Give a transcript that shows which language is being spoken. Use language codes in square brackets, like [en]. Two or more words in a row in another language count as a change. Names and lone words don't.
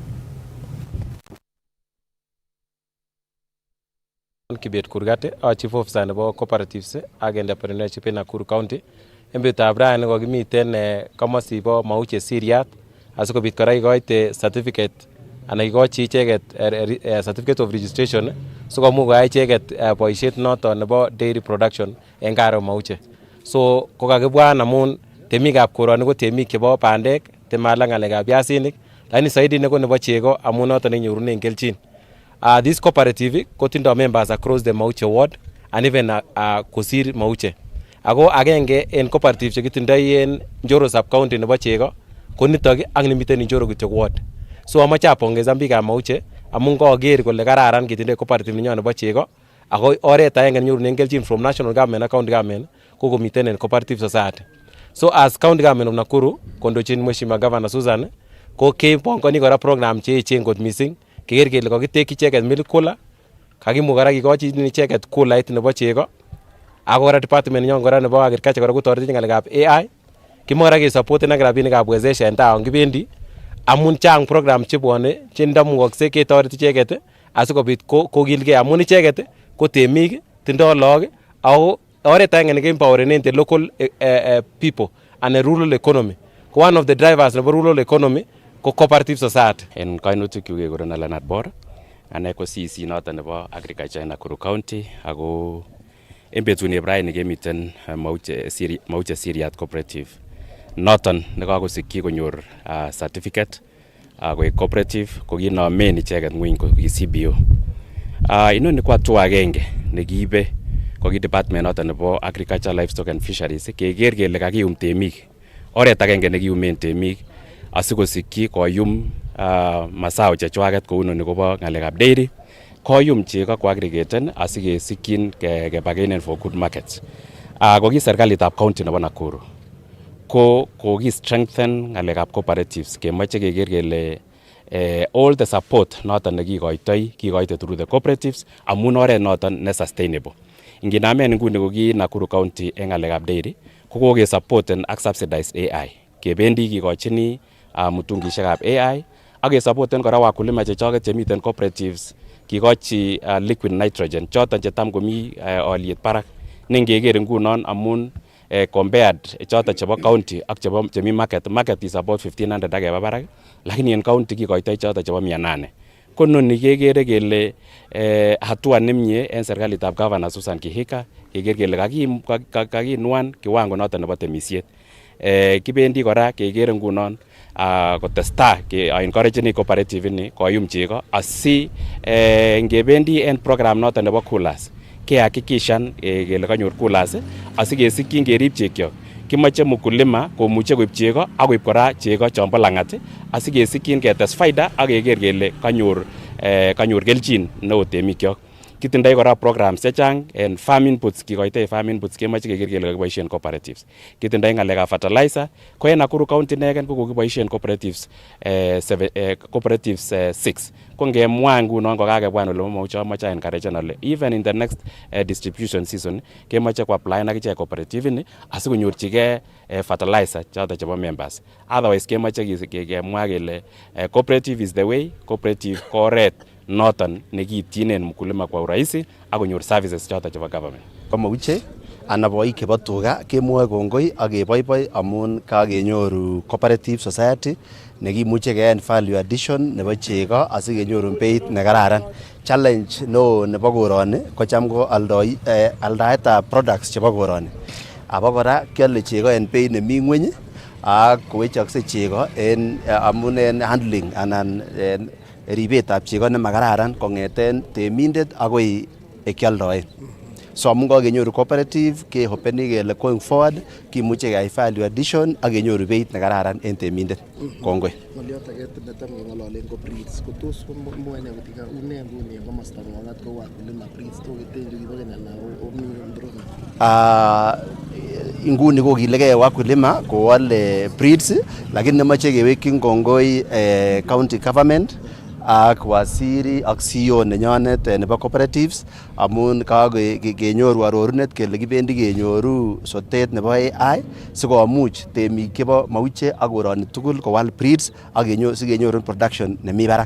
[kln] Kibet Kurgate, [en] Chief Officer [kln] nebo Cooperatives ak Entrepreneurship en Nakuru County. En betutab rani kokimiten komosibo Mauche Siriat asikobit kora ikoite certificate anan ikochi icheket [en] certificate of registration [kln] sikomuch koyai icheket boisiet noton nebo [en] dairy production [kln] en Karo Mauche. So kokakibwan amun temikab koroni ko temik chebo bandek, temala ng'alekab biasinik, lakini saidi neko nebo chego amun noton nenyorunen kelchin. [en] This cooperative kotindo members across the Mauche ward and even kosir Mauche. [kln] Ako agenge en cooperative chekitindoi en Njoro sub county nebo chego ko nitok ak nimiten Njoro kityo ward. So amache apongezan biikab Mauche amun kaker kole kararan kitindoi cooperative nenyon nebo chego ako oret agenge nenyorunen kelchin [en] from national government [kln] ak [en] county government [kln] ko komiten en [en] cooperative society. So as county government of Nakuru [kln] kondochin Mheshimiwa Governor Susan ko kepongoni kora program cheechen kot missing keker kele kakitekyi icheket [en] milk cooler, [kln] kakimuch kora kikochi icheket coolait nebo chego ako kora department nenyon kora nebo agriculture kora kotoreti ng'alekab AI kimwa kora kesupport ak rabinikab wezesha en taon kibendi amun chang program chebwone chendamukokse ketoret icheket asikobit kokilgei amun icheket ko temik tindoo lagok ako oret agenge nekeempowerenen [en] the local people and a rural economy. One of the drivers nebo rural economy ko cooperative society. [kln] En kainutik kyuk kekurenon Leonard Bor, ane ko CC noton nebo agriculture en Nakuru County ako en betut raini kemiten Mauche Siriat Cooperative noton nekakosikyi konyor certificate koik cooperative kokinomen icheket ngweny ko CBO. Inoni ko hatua agenge nekiibe ko ki department noton nebo [en] agriculture, livestock and fisheries [kln] keker kele kakiyum temik, oret agenge nekiyumen temik asikosikyi koyum masao chechwaket kou noni kobo ng'alekab dairy, koyum chego ko aggregaten asikesikyin kebagenen [en] for good markets. [kln] Ko ki serikalitab county nebo Nakuru ko ki strengthen ng'alekab cooperatives kemoche keker kele [en] all the support [kln] noton kikoite [en] through the cooperatives [kln] amun oret noton ne sustainable. Inginamen nguni ko ki Nakuru County eng ngalekab dairy ko kokesupporten ak [en] subsidized AI. [kln] Kebendi kikochini mutungishekab AI ak kesupporten kora wakulima chechoket chemiten cooperatives kikochi [en] liquid nitrogen [kln] choton chetam komi oliet barak. Nengeker ngunon amun compared choton chebo county ak chemi [en] market is about 1500 [kln] akeba barak, lakini en county kikoitoi choton chebo 800. Ko noni kekere kele hatua nemie en serikalitab Governor Susan Kihika keker kele kakinuan kiwango noton nebo temisiet. Kibendi kora kekere ngunon kotesta [en] encouraging cooperative [kln] ni koyum chego asi ngebendi en program noton nebo coolers kehakikishan kele kanyor coolers asikesikyin kerib chekyok. Kimache mkulima komuche koib chego ak koib kora chego chombo langat asikesikyin ketes faida ak keker kele kanyor kelchin neo temikyok. Kitindoi kora programs chechang en [en] farm inputs, [kln] kikoitoi [en] farm inputs [kln] kemoche keker kele kakiboisien cooperatives. Kitindoi ngalekab fertilizer ko en Nakuru County negen ko kokiboisien cooperatives 6. Ko ngemwa ngunon ko kakebwan ole momuche amoche encourage ale [en] even in the next distribution season [kln] kemoche ko apply ak ichek cooperative ni asikonyorchige fertilizer choto chebo members. Otherwise kemoche kemwa kele [en] cooperative is the way, [kln] cooperative ko oret noton nekiityinen mkulima [sw] kwa urahisi [kln] ak konyor services choto chebo government. Komauche ana boik chebo tuga kemwoe kongoi ak keboiboi amun kakenyoru [en] cooperative society [kln] nekimuche keyan [en] value addition [kln] nebo chego asikenyoru beit nekararan. Challenge no nebo koroni kocham ko aldaetab products chebo koroni. Abakora kiale chego en beit nemi ngweny ak kowechokse chego en amun en handling anan ribetab chego nemakararan kongeten temindet akoi kialdoen. So amun kakenyoru cooperative ke hopeni kele [en] going forward [kln] kimuche keyai [en] value addition [kln] ak kenyoru beit nekararan en temindet. Kongoi. Ngoliot age netam keng'ololen ko breeds ko tos mwoe ne kotika une nguni en komosta ng'ongat ko wakulima breeds to ketenju kibo Kenya na omi improvement. Inguni kokilegei wakulima kowale breeds lakini nemoche kewekyin kongoi [en] county government [kln] ak waziri ak CEO nenyonet nebo cooperatives amun kenyoru arorunet kele kibendi kenyoru sotet nebo AI sikomuch temik chebo Mauche ak koroni tugul kowal breeds ak sikenyoru production nemi barak.